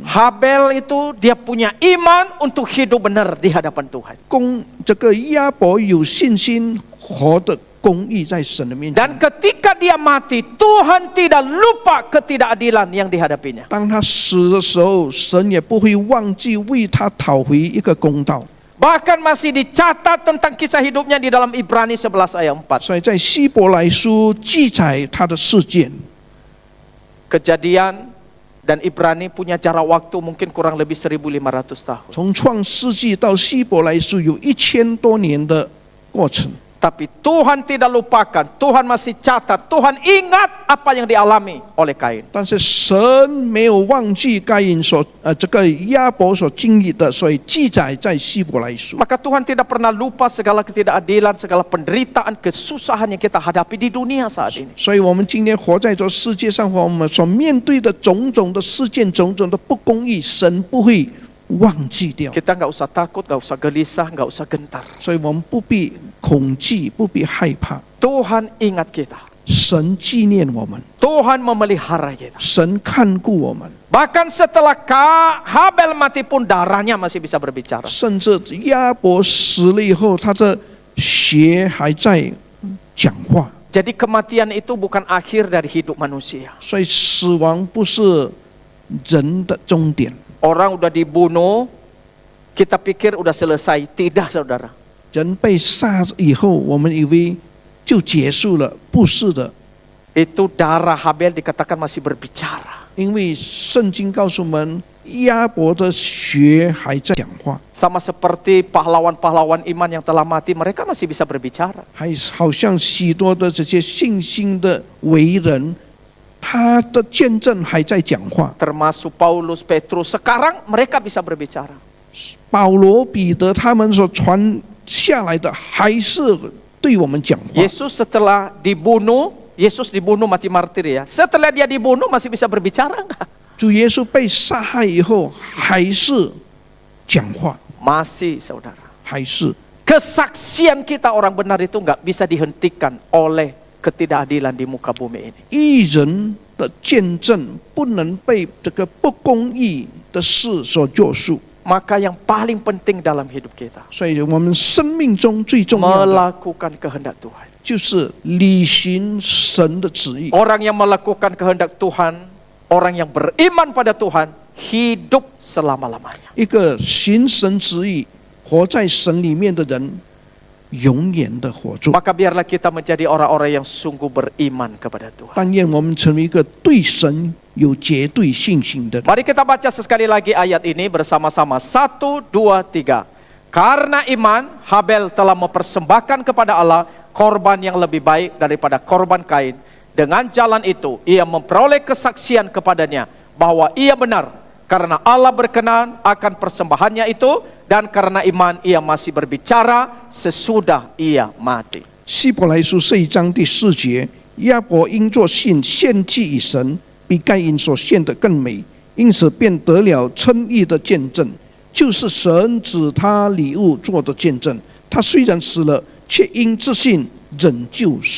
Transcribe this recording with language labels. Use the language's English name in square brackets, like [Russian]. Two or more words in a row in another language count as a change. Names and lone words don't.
[Indonesian] Habel itu dia punya iman untuk hidup benar di hadapan Tuhan. [Chinese] 这个亚伯有信心活的公义在神的面前。 [Indonesian] Dan ketika dia mati, Tuhan tidak lupa ketidakadilan yang dihadapinya. [Chinese] 当他死的时候，神也不会忘记为他讨回一个公道。 [Indonesian] Bahkan masih dicatat tentang kisah hidupnya di dalam Ibrani 11 ayat 4. [Chinese] 所以在希伯来书记载他的事件。 [Indonesian] Kejadian dan Ibrani punya jarak waktu mungkin kurang lebih 1500 tahun. [Chinese] 从创世纪到希伯来书有1000多年的过程。 [Indonesian] Tapi Tuhan tidak lupakan, Tuhan masih catat, Tuhan ingat apa yang dialami oleh Kain. [Chinese] 但是神没有忘记该隐这个亚伯所经历的，所以记载在希伯来书。 [Indonesian] Maka Tuhan tidak pernah lupa segala ketidakadilan, segala penderitaan, kesusahan yang kita hadapi di dunia saat ini. [Chinese] 所以我们今天活在这世界上，和我们所面对的种种的事件、种种的不公义，神不会忘记掉。 [Indonesian] Kita nggak usah takut, nggak usah gelisah, nggak usah gentar. [Chinese] 所以我们不必恐惧，不必害怕。 [Indonesian] Tuhan ingat kita. [Chinese] 神纪念我们， [Indonesian] Tuhan memelihara kita. [Chinese] 神看顾我们， [Indonesian] Bahkan setelah Habel mati pun darahnya masih bisa berbicara. [Chinese] 甚至亚伯死了以后，他的血还在讲话。 [Indonesian] Jadi kematian itu bukan akhir dari hidup manusia. [Chinese] 所以死亡不是人的终点。 [Indonesian] Orang udah dibunuh, kita pikir udah selesai. Tidak, saudara. [Chinese] 人被杀以后，我们以为就结束了，不是的， [Indonesian] Itu darah Habel dikatakan masih berbicara. [Chinese] 因为圣经告诉我们，亚伯的血还在讲话， [Indonesian] Sama seperti pahlawan-pahlawan iman yang telah mati, mereka masih bisa berbicara. [Chinese] 还好像许多的这些信心的为人，他的见证还在讲话。 [Indonesian] Termasuk Paulus, Petrus, sekarang mereka bisa berbicara. [Chinese] 保罗、彼得他们所传下来的，还是对我们讲话。 [Indonesian] Yesus setelah dibunuh, Yesus dibunuh mati martir ya. Setelah dia dibunuh masih bisa berbicara enggak? [Chinese] 主耶稣被杀害以后，还是讲话， [Indonesian] Masih, saudara. [Chinese] 还是 [Indonesian] Kesaksian kita orang benar itu enggak bisa dihentikan oleh ketidakadilan di muka bumi ini. [Chinese] 义人的见证不能被这个不公义的事所约束。 [Indonesian] Maka yang paling penting dalam hidup kita, [Chinese] 所以我们生命中最重要的 [Indonesian] melakukan kehendak Tuhan. [Chinese] 就是履行神的旨意。 [Indonesian] Orang yang melakukan kehendak Tuhan, orang yang beriman pada Tuhan, hidup selama-lamanya. [Chinese] 一个行神旨意、活在神里面的人，永远的活着。 [Indonesian] Maka biarlah kita menjadi orang-orang yang sungguh beriman kepada Tuhan. [Chinese] 但愿我们成为一个对神有绝对信心的人。 [Indonesian] Mari kita baca sekali lagi ayat ini bersama-sama. 1, 2, 3. Karena iman, Habel telah mempersembahkan kepada Allah korban yang lebih baik daripada korban Kain. Dengan jalan itu, ia memperoleh kesaksian kepadanya bahwa ia benar. Karena Allah berkenan akan persembahannya itu, dan karena iman ia masih berbicara sesudah ia mati. [Chinese] 希伯来书这一章第4节，亚伯因作信献祭以神，比该隐所献的更美，因此便得了称义的见证，就是神指他礼物做的见证。他虽然死了，却因自信仍旧说话。 [Indonesian] Amin.